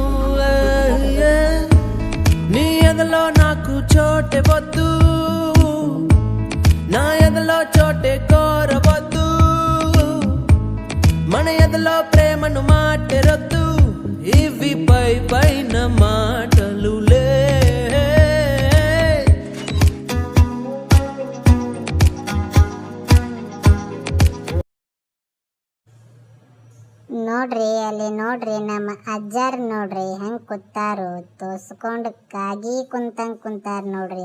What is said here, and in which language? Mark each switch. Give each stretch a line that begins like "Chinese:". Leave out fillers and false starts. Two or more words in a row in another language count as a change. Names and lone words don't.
Telugu: నీ ఎదలో నాకు చోటే వద్దు, నా ఎదలో చోటే కోరవద్దు, మన ఎదలో ప్రేమను మాటరొద్దు, ఇవి పైన మాటలులే.
Kannada: ನೋಡ್ರಿ ನಮ್ಮ ಅಜ್ಜಾರ್ ನೋಡ್ರಿ ಹೆಂಗ್ ಕೂತಾರು, ತೋಸ್ಕೊಂಡು ಕಾಗಿ ಕುಂತಾರ ನೋಡ್ರಿ.